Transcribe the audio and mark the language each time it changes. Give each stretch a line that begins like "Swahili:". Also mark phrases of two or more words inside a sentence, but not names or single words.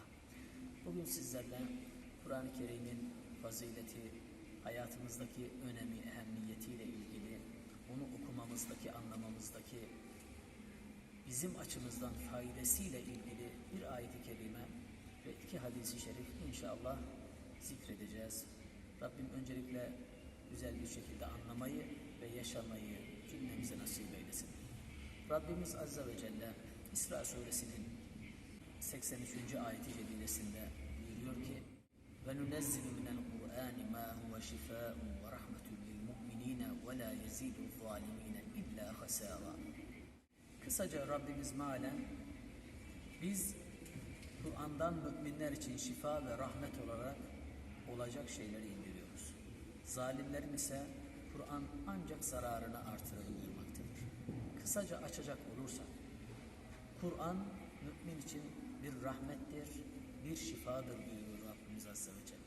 Turkish: Bugün sizlerle Kur'an-ı Kerim'in fazileti, hayatımızdaki önemi, ehemmiyetiyle ilgili, onu okumamızdaki, anlamamızdaki bizim açımızdan faydasıyla ilgili bir ayet-i kerime ve iki hadis-i şerif inşallah zikredeceğiz. Rabbim öncelikle güzel bir şekilde anlamayı ve yaşamayı cümlemize nasip eylesin. Rabbimiz
Arabic: عز وجل
Turkish: İsra Suresinin 83. ayet-i celilesinde buyuruyor ki
Arabic: وَنُنَزِّلُ مِنَ الْقُرْآنِ مَا هُوَ شِفَاءٌ وَرَحْمَةٌ لِلْمُؤْمِنِينَ وَلَا يَزِيدُ الظَّالِمِينَ إِلَّا خَسَارًا.
Turkish: Kısaca Rabbimiz mealen biz Kur'an'dan müminler için şifa ve rahmet olarak olacak şeyleri indiriyoruz. Zalimlerin ise Kur'an ancak zararını artırır buyurmaktadır. Kısaca açacak olursak, Kur'an mümin için bir rahmettir, bir şifadır buyuruyor Rabbimiz
Arabic: عز وجل.